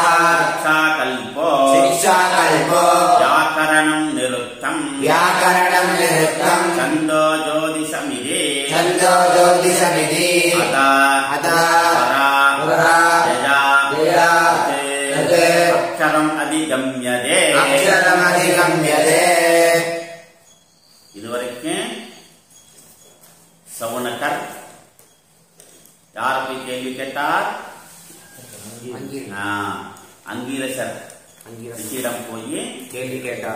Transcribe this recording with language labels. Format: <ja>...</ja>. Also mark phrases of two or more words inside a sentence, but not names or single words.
<sa>शिक्षाकल्पो व्याकरणं निरुक्तं छन्दो ज्योतिषमिति अथा परा जया अक्षरम् अधिगम्यते</sa> <ta>இதுவரைக்கும் சவுனகர் யார் போய் கேள்வி கேட்டார்? அங்கீரசர் ரிஷியிடம் போய் கேள்வி கேட்டார்.</ta>